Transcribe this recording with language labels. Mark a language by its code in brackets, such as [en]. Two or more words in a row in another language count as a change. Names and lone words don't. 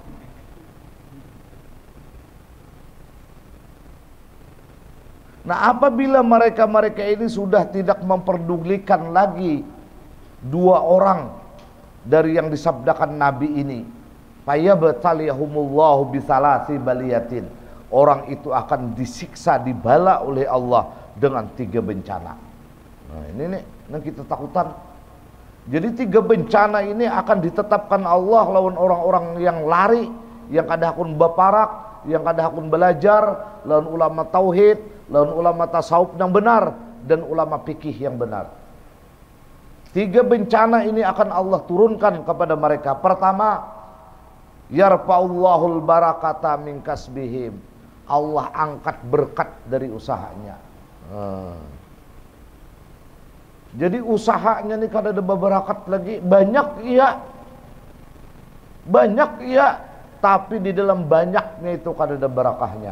[id] Nah, apabila mereka ini sudah tidak memperdulikan lagi 2 orang dari yang disabdakan Nabi ini, [ar] fayabtaliyahumullahu bisalasi baliyatin, [id] orang itu akan disiksa, dibala oleh Allah dengan 3 bencana. Nah, ini nih yang kita takutan. [bjn] Jadi 3 bencana ini akan ditetapkan Allah lawan orang-orang yang lari, yang kada hakun baparak, yang kada hakun belajar, lawan ulama tauhid, lawan ulama tasawuf yang benar, dan ulama fikih yang benar. [id] 3 bencana ini akan Allah turunkan kepada mereka. Pertama, [ar] yarfa'ullahul barakata min kasbihim. [id] Allah angkat berkat dari usahanya. [bjn] Jadi usahanya nih kada ada berakat lagi. Banyak iya, tapi di dalam banyaknya itu kada ada barakahnya.